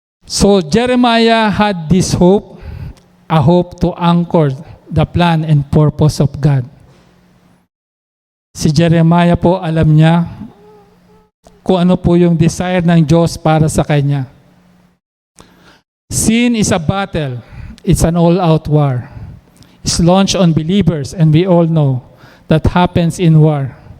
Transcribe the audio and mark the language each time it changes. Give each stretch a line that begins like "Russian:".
English: So Jeremiah had this hope, a hope to anchor the plan and purpose of God.
Filipino: Si Jeremiah po, alam niya kung ano po yung desire ng Diyos para sa kanya.
English: Sin is a battle. It's an all-out war. It's launched on believers, and we all know that happens in war.